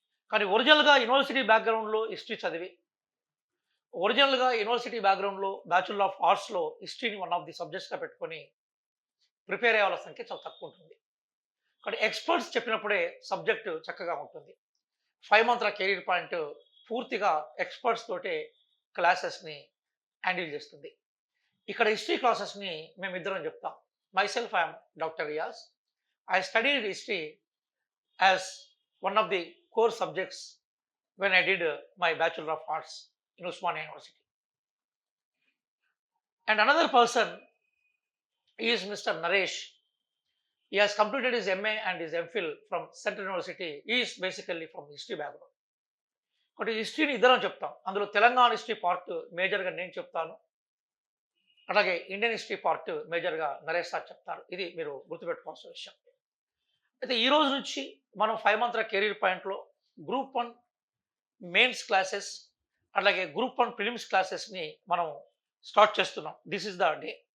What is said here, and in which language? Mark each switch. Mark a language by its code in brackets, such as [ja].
[te] కానీ ఒరిజినల్గా యూనివర్సిటీ బ్యాక్గ్రౌండ్లో హిస్టరీ చదివి, ఒరిజినల్గా యూనివర్సిటీ బ్యాక్గ్రౌండ్లో bachelor of ఆర్ట్స్లో హిస్టరీని [en] one of the సబ్జెక్ట్స్గా [te] పెట్టుకొని ప్రిపేర్ అయ్యే వాళ్ళ సంఖ్య చాలా తక్కువ ఉంటుంది. కానీ ఎక్స్పర్ట్స్ చెప్పినప్పుడే సబ్జెక్టు చక్కగా ఉంటుంది. 5 మంత్ర కెరీర్ పాయింట్ పూర్తిగా ఎక్స్పర్ట్స్ తోటే క్లాసెస్ని హ్యాండిల్ చేస్తుంది. ఇక్కడ హిస్టరీ క్లాసెస్ని మేమిద్దరం చెప్తాం. [en] myself I am Dr. Riaz. I studied history as one of the core subjects when I did my Bachelor of Arts in Usmania University. And another person is Mr. Naresh. He has completed his MA and his MPhil from Central University. He is basically from history background. [te] కాబట్టి హిస్టరీని ఇద్దరం చెప్తాం. అందులో Telangana history part మేజర్గా నేను చెప్తాను, అలాగే Indian history part మేజర్గా Naresh sir చెప్తారు. ఇది మీరు గుర్తుపెట్టుకోవాల్సిన విషయం. అయితే ఈ రోజు నుంచి మనం 5 మంత్ర కెరీర్ పాయింట్లో గ్రూప్ 1 మెయిన్స్ క్లాసెస్ అలాగే గ్రూప్ 1 ప్రిలిమ్స్ క్లాసెస్ని మనం స్టార్ట్ చేస్తున్నాం. [en] This is the day.